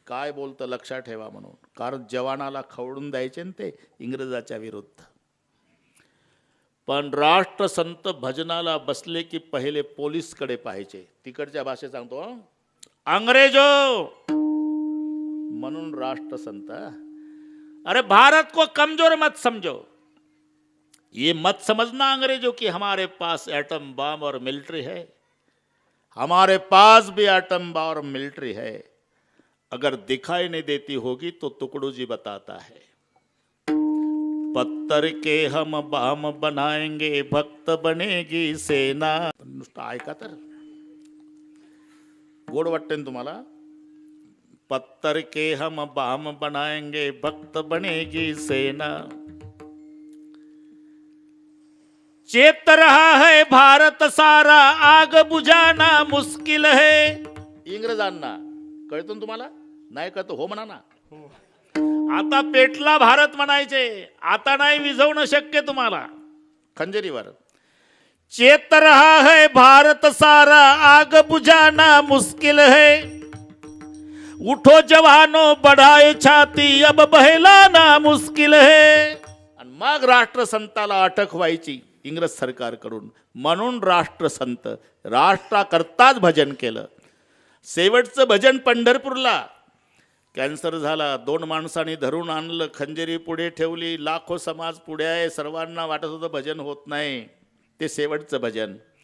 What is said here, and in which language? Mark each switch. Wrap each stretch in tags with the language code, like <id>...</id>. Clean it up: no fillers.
<mr>काय बोलतं लक्षात ठेवा म्हणून, कारण जवानाला खवडून द्यायचे ना ते इंग्रजाच्या विरुद्ध. पण राष्ट्रसंत भजनाला बसले की पहिले पोलीसकडे पाहायचे. तिकडच्या भाषेत सांगतो, अंग्रेजो म्हणून राष्ट्रसंत.</mr> <hi>अरे भारत को कमजोर मत समझो, ये मत समझना अंग्रेजों की हमारे पास एटम बम और मिलिट्री है. हमारे पास भी एटम बम और मिलिट्री है. अगर दिखाई नहीं देती होगी तो तुकडोजी बताता है. पत्थर के हम बम बनाएंगे, भक्त बनेगी सेना.</hi> <mr>नुसतं ऐका तर गोड वाटते ना तुम्हाला.</mr> <hi>पत्थर के हम बम बनाएंगे, भक्त बनेगी सेना. चेत रहा है भारत सारा, आग बुझाना मुश्किल है.</hi> <mr>इंग्रजांना कळतो ना तुम्हाला? नाही कळतो हो म्हणा ना. आता पेटला भारत म्हणायचे, आता नाही विझवणं शक्य तुम्हाला.</mr> <hi>खंजरीवर चेत रहा है भारत सारा, आग बुझाना मुश्किल है. उठो जवानों बढ़ाए छाती, अब बहलाना मुश्किल है.</hi> <mr>आणि मग राष्ट्रसंताला अटक व्हायची इंग्रज सरकारकडून. म्हणून राष्ट्रसंत राष्ट्राकरताच भजन केलं. शेवटचं भजन पंढरपूरला. कॅन्सर झाला, 2 माणसांनी धरून आणलं, खंजरी पुढे ठेवली, लाखो समाज पुढे आहे, सर्वांना वाटत होतं भजन होत नाही. ते शेवटचं भजन.</mr>